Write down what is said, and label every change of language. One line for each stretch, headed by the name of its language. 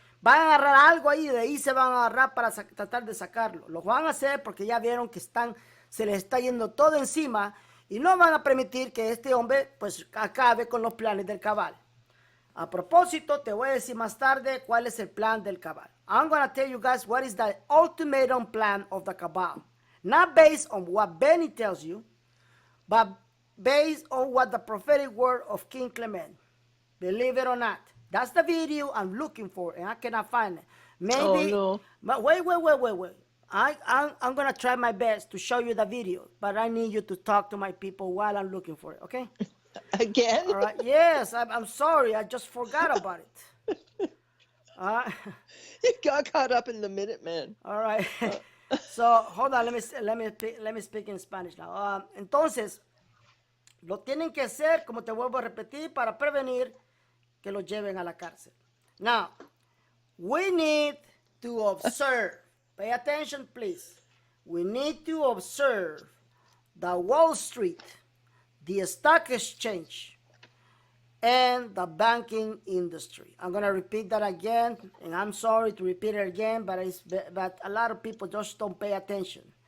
Spanish: Van a agarrar algo ahí, de ahí se van a agarrar para tratar de sacarlo. Lo van a hacer porque ya vieron que se les está yendo todo encima y no van a permitir que este hombre pues acabe con los planes del cabal. A propósito, te voy a decir más tarde cuál es el plan del cabal.
English: I'm going to tell you guys what is the ultimatum plan of the cabal. Not based on what Beny tells you, but based on what the prophetic word of King Clement. Believe it or not. That's the video I'm looking for, and I cannot find it. Maybe. Oh, no. But wait. I'm going to try my best to show you the video, but I need you to talk to my people while I'm looking for it, okay? Again? All right. Yes, I'm sorry. I just forgot about it. You got caught up in the Minuteman. All right. So, hold on. Let me speak in Spanish now.
Spanish: Entonces, lo tienen que hacer, como te vuelvo a repetir, para prevenir que lo lleven a la cárcel.
English: Now, we need to observe. Pay attention, please. We need to observe the Wall Street, the stock exchange, and the banking industry. I'm going to repeat that again, and I'm sorry to repeat it again, but a lot of people just don't pay attention.